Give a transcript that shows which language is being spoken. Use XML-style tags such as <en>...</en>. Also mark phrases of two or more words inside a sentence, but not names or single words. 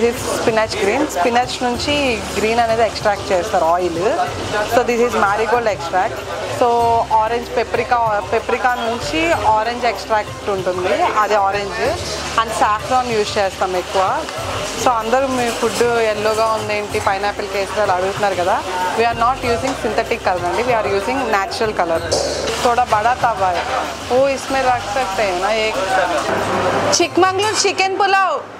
<en>is spinach green spinach నుంచి green అనేది extract చేస్తారు oil so this is marigold extract so orange paprika నుంచి orange extract</en> <te>ఉంటుంది అది</te> <en>orange and saffron use</en> <te>చేస్తాం ఎక్కువ</te> <en>so</en> <te>అందరూ మీ</te> <en>food</en> <te>ఎల్లోగా ఉందేంటి పైనాపిల్ కేసరి అడుగుతున్నారు కదా</te> <en>we are not using synthetic color అండి we are using natural color</en> <hi>थोड़ा बड़ा तवा है वो इसमें रख सकते हैं ना एक चिकमंगलूर चिकन पुलाव</hi>